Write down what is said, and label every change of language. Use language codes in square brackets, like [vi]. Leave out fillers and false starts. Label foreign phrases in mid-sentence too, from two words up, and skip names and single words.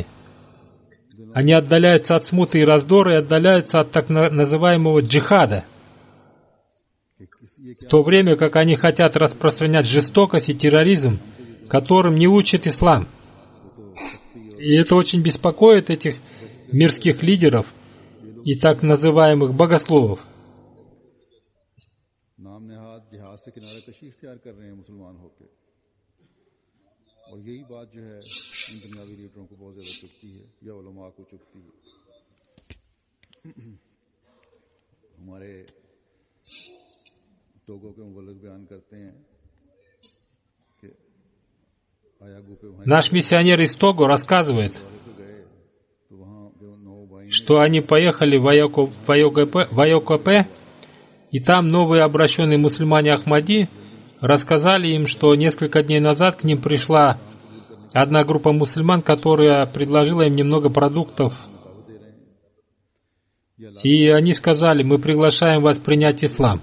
[ru] Они отдаляются от смуты и раздора и отдаляются от так называемого джихада, в то время как они хотят распространять жестокость и терроризм, которым не учит ислам. И это очень беспокоит этих мирских лидеров и так называемых богословов. [ur] اور یہی بات جو ہے ان دنیاوی لیڈروں کو بہت زیادہ چبھتی ہے یا علماء کو چبھتی ہے. ہمارے ٹوگو کے مبلغ بیان کرتے ہیں کہ آیاگو پے [ru] Наш миссионер из Того рассказывает, [ur] تو وہاں جو 9 بھائی [ru] что они поехали в Айокп, и там новые обращенные мусульмане Ахмади рассказали им, что несколько дней назад к ним пришла одна группа мусульман, которая предложила им немного продуктов. И они сказали: мы приглашаем вас принять ислам.